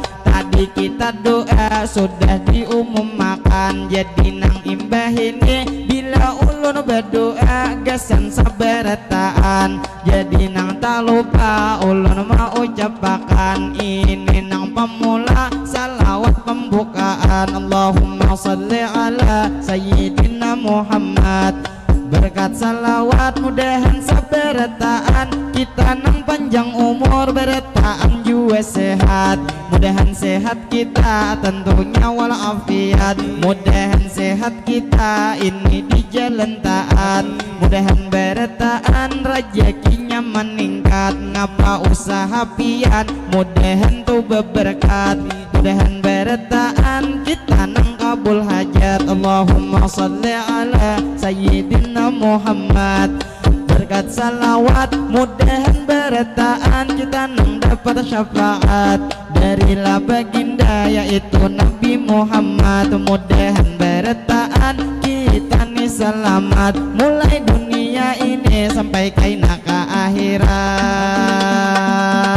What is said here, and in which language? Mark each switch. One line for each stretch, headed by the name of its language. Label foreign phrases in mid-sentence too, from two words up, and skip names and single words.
Banjar: Tadi kita doa sudah diumumkan, jadi nang imbah ini bila ulun berdoa gasan sabarataan. Jadi nang tak lupa ulun mau ucapakan ini nang pemula salawat pembukaan.
Arabic: اللهم صل على سيدنا محمد.
Banjar: Berkat salawat mudahan sabarataan kita nang panjang umur berataan juga sehat. Mudahan sehat kita tentunya walafiat. Mudahan sehat kita ini di jalan taat. Mudahan berataan rezekinya meningkat. Ngapa usaha pian mudahan tuh berberkat. Mudahan berataan kita nang kabul hajat.
Arabic: اللهم صل على سيدنا محمد.
Banjar: Berkat salawat mudahan berataan kita nang dapat syafaat dari baginda yaitu Nabi Muhammad. Mudahan berataan kita nih selamat mulai dunia ini sampai kaina ke akhirat.